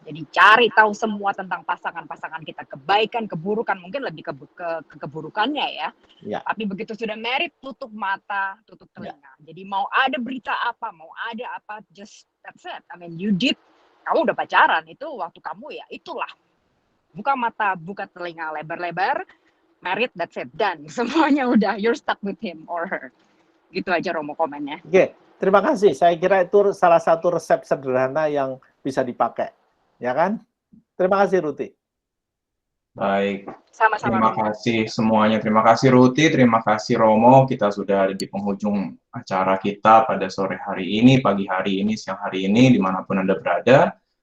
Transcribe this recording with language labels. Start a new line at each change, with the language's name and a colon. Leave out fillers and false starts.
Indonesian: Jadi cari tahu semua tentang pasangan-pasangan kita, kebaikan, keburukan, mungkin lebih ke keburukannya ya. Tapi begitu sudah married, tutup mata, tutup telinga. Jadi mau ada berita apa, mau ada apa,
English: just that's it. I mean, you did,
Indonesian: kamu udah pacaran, itu waktu kamu ya itulah. Buka mata, buka telinga lebar-lebar,
English: married, that's it, done.
Indonesian: Semuanya udah,
English: you're stuck with him or her.
Indonesian: Gitu aja Romo komennya. Oke, terima kasih. Saya kira itu salah satu resep sederhana yang bisa dipakai. Ya kan? Terima kasih Ruti. Baik. Sama-sama. Terima kasih semuanya. Terima kasih Ruti, terima kasih Romo. Kita sudah ada di penghujung acara kita pada sore hari ini, pagi hari ini, siang hari ini, dimanapun Anda berada.